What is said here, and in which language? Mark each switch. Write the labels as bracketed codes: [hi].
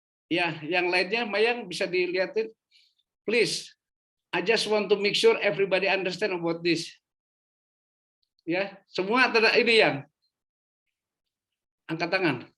[id] Ya, yang lainnya Mayang bisa dilihatin. [en] Please, I just want to make sure everybody understand about this. [id] Ya, semua ini yang angkat tangan.